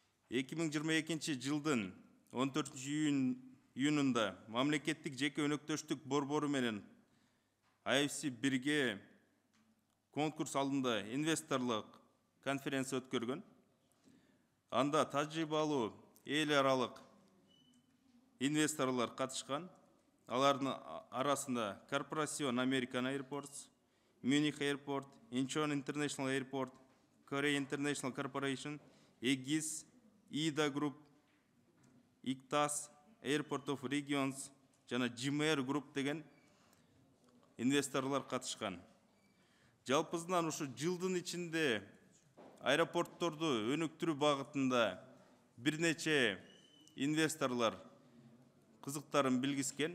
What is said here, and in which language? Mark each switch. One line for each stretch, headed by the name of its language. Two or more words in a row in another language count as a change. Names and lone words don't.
Kyrgyz: 2022 жылдын 14 июнунда мамлекеттик жеке өнөктөштүк борбору менен IFC бирге конкурс алдында инвесторлук конференция өткөргөн. Анда тажрыйбалуу эл аралык инвесторлар катышкан. Алардын арасында Corporation American Airports, Munich Airport, Incheon International Airport, Korea International Corporation, Aegis, IDA Group, ICTAS, Airport of Regions, жана GMR Group деген инвесторлар катышкан. Жалпысынан ушу жылдын ичинде аэропортторду өнүктүрүү багытында бир нече инвесторлар кызыктарын билгискен.